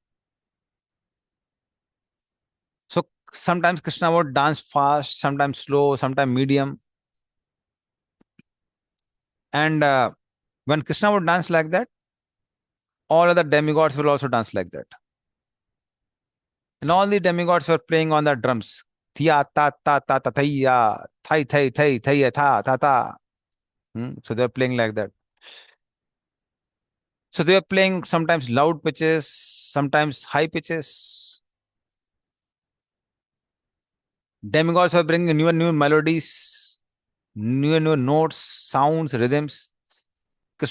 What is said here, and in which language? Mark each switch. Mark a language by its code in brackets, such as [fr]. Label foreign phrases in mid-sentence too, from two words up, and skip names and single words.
[en] So sometimes Krishna would dance fast, sometimes slow, sometimes medium. And when Krishna would dance like that, all other demigods will also dance like that. And all the demigods were playing on the drums. Thia ta ta ta ta thaya, thai thai thai thaya tha ta ta. So they're playing like that. So they were playing sometimes loud pitches, sometimes high pitches. Demigods were bringing new melodies, new notes, sounds, rhythms.